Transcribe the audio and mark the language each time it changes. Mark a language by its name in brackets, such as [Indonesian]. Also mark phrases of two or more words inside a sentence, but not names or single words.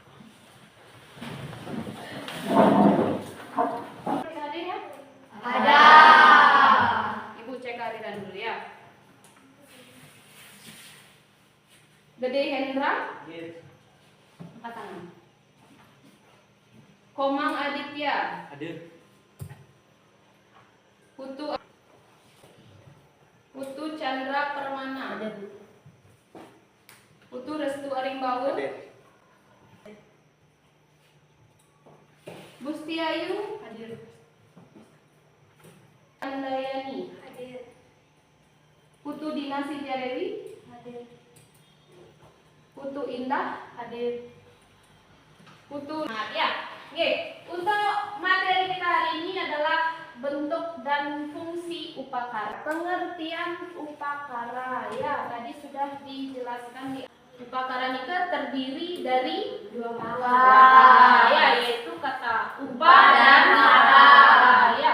[Indonesian] Ada ya? Ada. Ibu cek harian dulu ya. Gede Hendra? Yes. Angkat tangan. Komang Aditya? Hadir. Putu Chandra Permana? Putu Restu Arimbaul? Hadir. Gusti Ayu? Hadir. Andayani? Hadir. Putu Dinasi Jarewi? Hadir. Putu Indah? Hadir. Putu ya. Oke, untuk materi kita hari ini adalah bentuk dan fungsi upakara. Pengertian upakara ya, tadi sudah dijelaskan di upakara itu terdiri dari dua kata ya, yaitu kata upa dan kara ya.